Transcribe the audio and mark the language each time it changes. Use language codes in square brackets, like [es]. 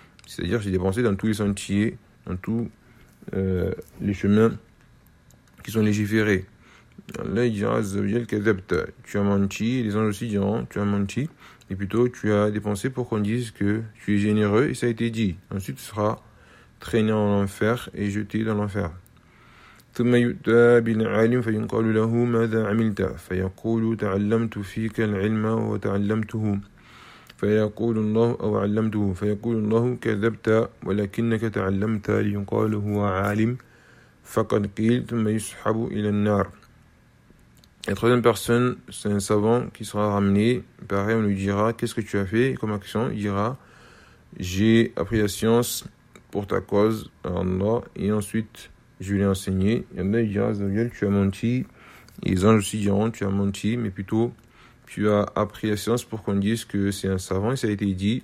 [fr] C'est-à-dire, j'ai dépensé dans tous les sentiers, dans tous les chemins qui sont légiférés. Allah dira à Zawiyal, qu'adapte, tu as menti. Les anges aussi diront, tu as menti. Et plutôt, tu as dépensé pour qu'on dise que tu es généreux. Et ça a été dit. Ensuite, tu seras traîné en enfer et jeté dans l'enfer. [ar] ثم يؤتى بالعالم فيقال له ماذا عملت فيقول تعلمت فيك العلم وتعلمته فيقول الله أو علمته فيقول الله كذبت ولكنك تعلمت ليقال هو عالم فقد قيل ثم يسحب إلى النار. [fr] La troisième personne, c'est un savant qui sera ramené. Pareil, on lui dira, qu'est-ce que tu as fait comme action? Il dira, j'ai appris la science pour ta cause, Allah, et ensuite je lui ai enseigné. Allah dira à Zawiyal, tu as menti. Et les anges aussi diront, tu as menti, mais plutôt, tu as appris la science pour qu'on dise que c'est un savant. Et ça a été dit.